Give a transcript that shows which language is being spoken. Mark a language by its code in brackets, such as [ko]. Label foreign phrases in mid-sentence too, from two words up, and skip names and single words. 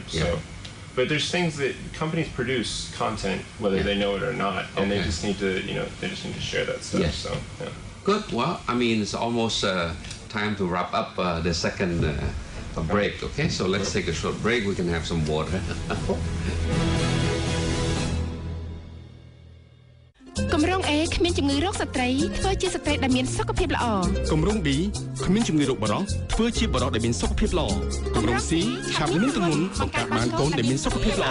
[en] So, but there's things that companies produce content whether they know it or not, and they just need to share that stuff. Yes. So good. Well, it's almost time to wrap up the second break. Okay, so let's take a short break. We can have some water. [km] គម្រោង A គ្មានជំងឺរោគស្ត្រីធ្វើជាស្ត្រីដែលមានសុខភាពល្អ គម្រោង B គ្មានជំងឺរោគបុរសធ្វើជាបុរសដែលមានសុខភាពល្អ គម្រោង C ឆាប់មានទម្ងន់បង្កើតបានកូនដែលមានសុខភាពល្អ